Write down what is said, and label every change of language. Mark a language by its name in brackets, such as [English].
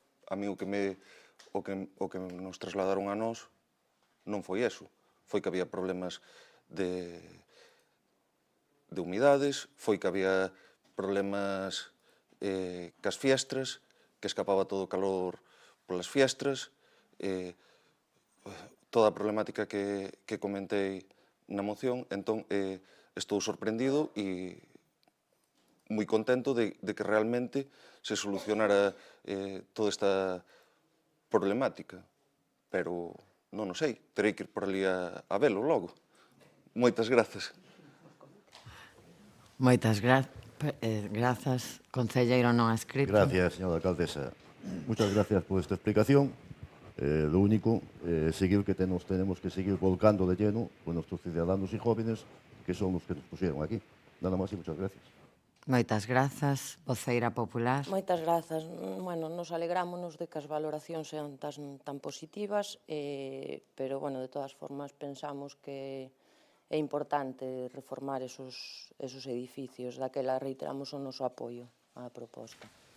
[Galician] A mí o que nos trasladaron a nós non foi eso. Foi que había problemas de humidades, foi que había problemas cas fiestras, que escapaba todo o calor polas fiestras, toda a problemática que comentei na moción. Entón, estou sorprendido e moi contento de que realmente se solucionara toda esta problemática. Pero non o sei, terei que ir por ali a velo logo. Moitas grazas. Moitas grazas. Concelleiro non escrito. [Spanish] Gracias, señora alcaldesa. Muchas gracias por esta explicación. Lo único, seguir que tenemos que seguir volcando de lleno con nuestros ciudadanos y jóvenes, que son los que nos pusieron aquí. Nada más y muchas gracias. [Galician] Moitas grazas. Voceira popular. Moitas grazas. Bueno, nos alegrámonos de que as valoracións sean tan positivas, pero, bueno, de todas formas, pensamos que é importante reformar esos edificios. Daquela reiteramos o noso apoio á proposta.